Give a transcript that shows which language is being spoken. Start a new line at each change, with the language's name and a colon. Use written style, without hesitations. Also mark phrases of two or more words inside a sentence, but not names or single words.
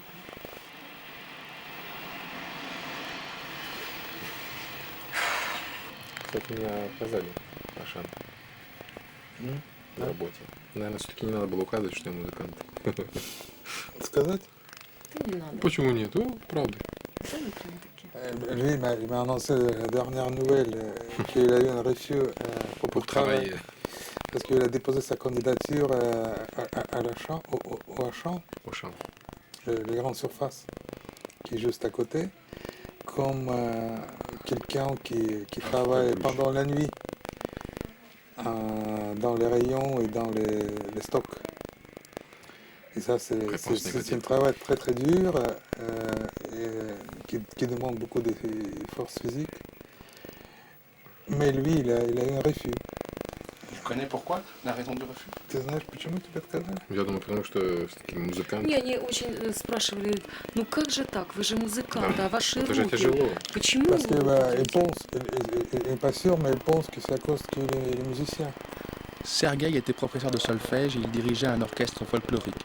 Russian: Кстати, меня отказали Ашан на работе. Наверное, все-таки не надо было указывать, что я музыкант. Сказать? Ты не надо. Почему нет? Ну, правда. Сами прям такие.
French: Lui, il m'a annoncé la dernière nouvelle qu'il a eu un refus pour travailler. Travailler Parce qu'il a déposé sa candidature à l'Auchan, au Auchan, au champ. les grandes surfaces, qui est juste à côté, comme quelqu'un qui travaille pendant la nuit dans les rayons et dans les stocks. Et ça, c'est un travail très très dur et qui demande beaucoup de force physique. Mais lui, il a eu un refus. Tu connais pourquoi la raison du refus?
Russian: Ты знаешь, почему тебе отказали? Я думаю, потому что все-таки музыкант. Не, они очень спрашивали, ну как же так, вы же музыкант, Да. а ваши Это же руки? тяжело. Почему
French: Parce que
Russian: вы
French: bah,
Russian: руки?
French: ils pensent, et pas sûr, mais ils pensent que c'est à cause qu'il est musicien. Sergueï était professeur de solfège et il dirigeait un orchestre folklorique.